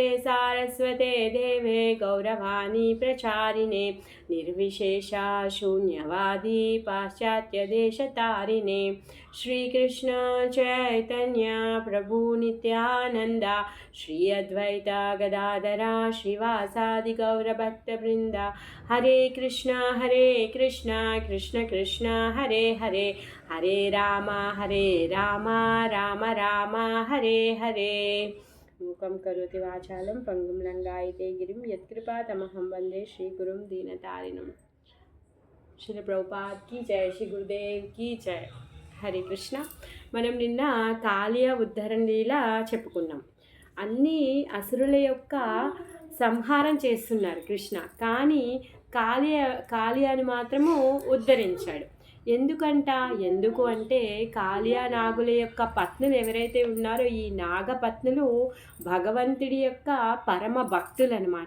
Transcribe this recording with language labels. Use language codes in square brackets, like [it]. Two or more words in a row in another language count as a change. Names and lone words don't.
[sa] सारस्वते देवे गौरवाणी प्रचारिणे निर्विशेषा शून्यवादी पाश्चात्यदेशतारिणे श्रीकृष्ण चैतन्य प्रभु नित्यानन्दा श्री अद्वैता गदाधरा श्रीवासादि गौरभक्तवृन्दा हरे कृष्ण कृष्ण कृष्ण हरे हरे हरे राम राम राम हरे हरे. मूकं करोति वाचालं पंगुं लंघयते गिरिं यत्कृपातमहं वन्दे श्रीगुरुं दीनतारिणं. [hi] श्री प्रभुपाद की जय, श्री गुरुदेव की जय. [sa] हरे कृष्ण. [te] మనం నిన్న కాళియ ఉద్ధరణ లీల చెప్పుకున్నాం. అన్ని అసురుల యొక్క సంహారం చేస్తున్నారు కృష్ణ, కానీ కాళియాని మాత్రము ఉద్ధరించాడు. ఎందుకు అంటే కాళియా నాగుల యొక్క పత్నులు ఎవరైతే ఉన్నారో ఈ నాగపత్నులు భగవంతుడి యొక్క పరమ భక్తులు అనమాట.